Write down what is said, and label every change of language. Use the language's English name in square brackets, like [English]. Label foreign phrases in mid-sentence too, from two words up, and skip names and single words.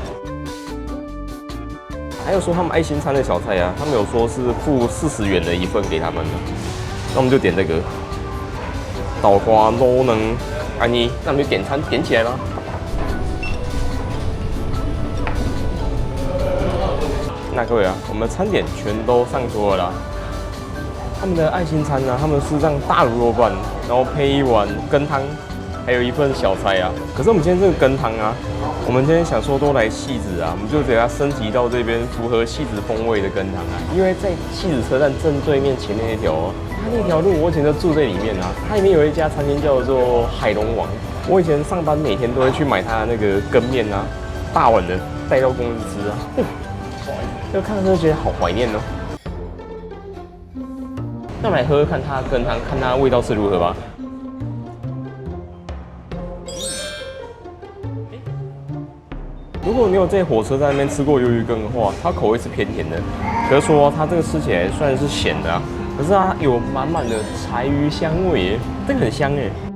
[Chinese] 還有說他們愛心餐的小菜啊，他們有說是付40元的一份給他們的，那我們就點這個豆花滷卵安妮，那我們就點餐點起來吧。那各位啊，我們餐點全都上桌了啦。他們的愛心餐呢，他們是讓大滷肉飯，然後配一碗羹湯，還有一份小菜啊。可是我們今天這個羹湯啊，我們今天想說都來汐止啊，我們就給它升級到這邊符合汐止風味的羹湯啊。因為在汐止車站正對面前面那條，它那條路我以前就住在裡面啊。它裡面有一家餐廳叫做海龍王，我以前上班每天都會去買它那個羹麵啊，大碗的帶到公司吃啊。就看到就覺得好懷念哦。那我們來喝喝看它的羹湯，看它的味道是如何吧。如果你有在火車站那邊吃過魷魚羹的話，它口味是偏甜的。可是說它這個吃起來雖然是鹹的啊，可是它有滿滿的柴魚香味耶，這個很香耶。